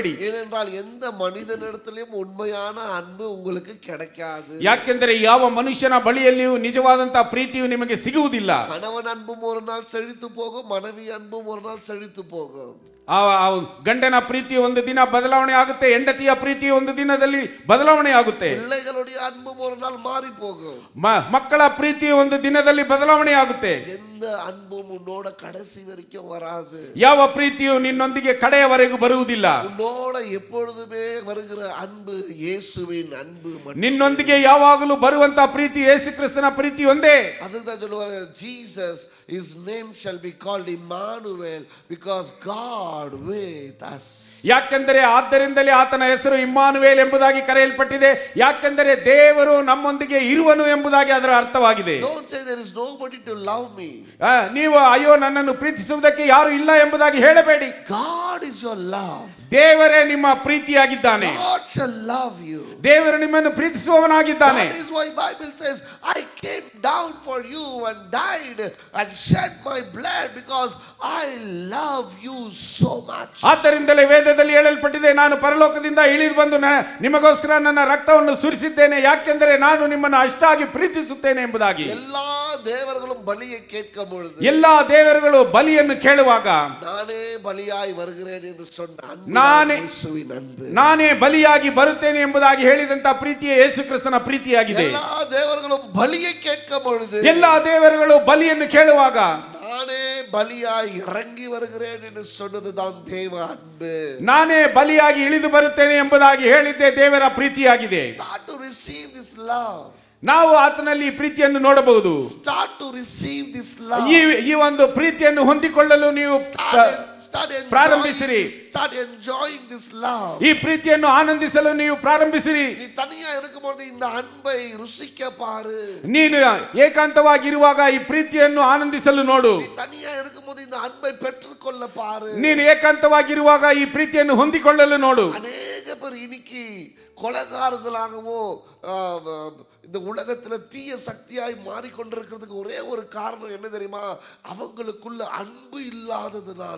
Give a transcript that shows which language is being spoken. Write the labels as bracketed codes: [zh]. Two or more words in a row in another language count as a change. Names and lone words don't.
[ta] ஏனென்றால் எந்த மனிதனிடத்திலும் உண்மையான அன்பு உங்களுக்கு கிடைக்காது. [kn] ಯಾಕೆಂದರೆ ಯಾವ ಮನುಷ್ಯನ ಬಳಿಯಲ್ಲಿಯೂ ನಿಜವಾದಂತಹ ಪ್ರೀತಿಯು ನಿಮಗೆ ಸಿಗುವುದಿಲ್ಲ. [ta] கணவன் அன்பும் ஒரு நாள் செழித்து போகும், மனைவி அன்பும் ஒரு நாள் செழித்து போகும். [kn] ಗಂಡನ ಪ್ರೀತಿ ಒಂದು ದಿನ ಬದಲಾವಣೆ ಆಗುತ್ತೆ, ಹೆಂಡತಿಯ ಪ್ರೀತಿ ಒಂದು ದಿನದಲ್ಲಿ ಬದಲಾವಣೆ ಆಗುತ್ತೆ. [ta] பிள்ளைகளுடைய அன்பும் ஒரு நாள் மாறி போகும். [kn] ಮಕ್ಕಳ ಪ್ರೀತಿ ಒಂದು ದಿನದಲ್ಲಿ ಬದಲಾವಣೆ ಆಗುತ್ತೆ. [ta] எந்த அன்பும் உன்னோட கடைசி வரைக்கும் வராது. [kn] ಯಾವ ಪ್ರೀತಿಯು ನಿನ್ನೊಂದಿಗೆ ಕಡೆಯವರೆಗೂ ಬರುವುದಿಲ್ಲ. [ta] உன்னோட எப்பொழுதுமே வருகிற அன்பு இயேசுவின் அன்பு மட்டும். [kn] ನಿನ್ನೊಂದಿಗೆ ಯಾವಾಗಲೂ ಬರುವಂತ ಪ್ರೀತಿ ಯೇಸು ಕ್ರಿಸ್ತನ ಪ್ರೀತಿ ಒಂದೇ. [ta] அதுதான் சொல்லுவாங்க, [en] Jesus, his name shall be called Emmanuel because God with us. [kn] ಯಾಕೆಂದರೆ ಆದ್ದರಿಂದಲೇ ಆತನ ಹೆಸರು ಇಮ್ಮಾನುವೇಲ್ ಎಂಬುದಾಗಿ ಕರೆಯಲ್ಪಟ್ಟಿದೆ. ಯಾಕೆಂದರೆ ದೇವರು ನಮ್ಮೊಂದಿಗೆ ಇರುವನು ಎಂಬುದಾಗಿ ಅದರ ಅರ್ಥವಾಗಿದೆ. [en] Don't say there is nobody to love me. [kn] ನೀವು ಅಯ್ಯೋ ನನ್ನನ್ನು ಪ್ರೀತಿಸುವುದಕ್ಕೆ ಯಾರು ಇಲ್ಲ ಎಂಬುದಾಗಿ ಹೇಳಬೇಡಿ. [en] God is your love. [kn] ದೇವರೇ ನಿಮ್ಮ ಪ್ರೀತಿಯಾಗಿದ್ದಾನೆ. [en] God shall love you. [kn] ದೇವರು ನಿಮ್ಮನ್ನು ಪ್ರೀತಿಸುವವನಾಗಿದ್ದಾನೆ. [en] That is why Bible says, I came down for you and died and shed my blood because I love you so much. [kn] ಆದ್ದರಿಂದಲೇ ವೇದದಲ್ಲಿ ಹೇಳಲ್ಪಟ್ಟಿದೆ, ನಾನು ಪರಲೋಕದಿಂದ ಇಳಿದು ಬಂದು ನಿಮಗೋಸ್ಕರ ನನ್ನ ರಕ್ತವನ್ನು ಸುರಿಸಿದ್ದೇನೆ, ಯಾಕೆಂದರೆ ನಾನು ನಿಮ್ಮನ್ನು ಅಷ್ಟಾಗಿ ಪ್ರೀತಿಸುತ್ತೇನೆ ಎಂಬುದಾಗಿ. [ta] எல்லா தேவர்களும் பலியை கேட்கும் பொழுது, [kn] ಎಲ್ಲಾ ದೇವರುಗಳು ಬಲಿಯನ್ನು ಕೇಳುವಾಗ, [ta] நானே பலியாய் வருகிறேன் என்று சொன்ன ಯೇಸುವಿನ ಅன்பು, [kn] ನಾನೇ ಬಲಿಯಾಗಿ ಬರುತ್ತೇನೆ ಎಂಬುದಾಗಿ ಹೇಳಿದಂತ ಪ್ರೀತಿಯೇ ಯೇಸು ಕ್ರಿಸ್ತನ ಪ್ರೀತಿಯಾಗಿದೆ. [ta] எல்லா தேவர்களும் பலியை கேட்கும் பொழுது, [kn] ಎಲ್ಲಾ ದೇವರುಗಳು ಬಲಿಯನ್ನು ಕೇಳುವಾಗ, [ta] நானே பலியாய் இறங்கி வருகிறேன் என்று சொன்னதுதான் தேவ அன்பு. [kn] ನಾನೇ ಬಲಿಯಾಗಿ ಇಳಿದು ಬರುತ್ತೇನೆ ಎಂಬುದಾಗಿ ಹೇಳಿದ್ದೆ ದೇವರ ಪ್ರೀತಿಯಾಗಿದೆ. [en] Start to receive this love. [kn] ನಾವು ಆತನಲ್ಲಿ ಪ್ರೀತಿಯನ್ನು ನೋಡಬಹುದು. [en] Start to receive this love. [kn] ಈ ಒಂದು ಪ್ರೀತಿಯನ್ನು ಹೊಂದಿಕೊಳ್ಳಲು ನೀವು ಪ್ರಾರಂಭಿಸಿರಿ. [en] Start enjoying this love. [kn] ಈ ಪ್ರೀತಿಯನ್ನು ಆನಂದಿಸಲು ನೀವು ಪ್ರಾರಂಭಿಸಿರಿ. [ta] நீ தனியா இருக்கும்போது இந்த அன்பை ருசிக்க பாரு. [kn] ನೀನು ಏಕಾಂತವಾಗಿರುವಾಗ ಈ ಪ್ರೀತಿಯನ್ನು ಆನಂದಿಸಲು ನೋಡು. [ta] நீ தனியா இருக்கும்போது இந்த அன்பை பெற்றுக்கொள்ள பாரு. [kn] ನೀನು ಏಕಾಂತವಾಗಿರುವಾಗ ಈ ಪ್ರೀತಿಯನ್ನು ಹೊಂದಿಕೊಳ್ಳಲು ನೋಡು. [ta] ಅನೇಕ பேர் இன்னைக்கு கொலைகாரர்களாகவோ இந்த உலகத்துல தீய சக்தியாய் மாறிக்கொண்டிருக்கிறதுக்கு ஒரே ஒரு காரணம் என்ன தெரியுமா? அவங்களுக்குள்ள அன்பு இல்லாததுனால.